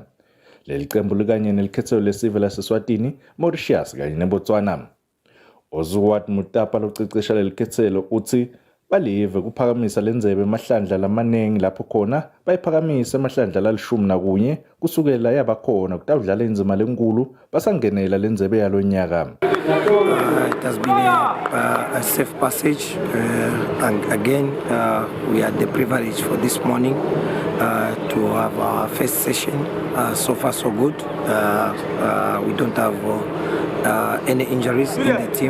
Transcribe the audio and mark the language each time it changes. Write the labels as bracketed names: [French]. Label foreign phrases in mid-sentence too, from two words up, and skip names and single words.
[Swati] Leli qembu likanye nelikhethelo lesive laseSwatini, Mauritius kanye neBotswana. Oswald Mutapa locecesha lelikhethelo uthi balive kuphakamisa lenzebe emahlandla lamaningi lapho khona bayiphakamisa emahlandla lalishumi nakunye kusukela yabakhona kutawudlala inzima lenkulu basangenela lenzebe yalonyaka. [English] It has been a safe passage and again we had the privilege for this morning to have our first session. So far so good. We don't have any injuries in the team.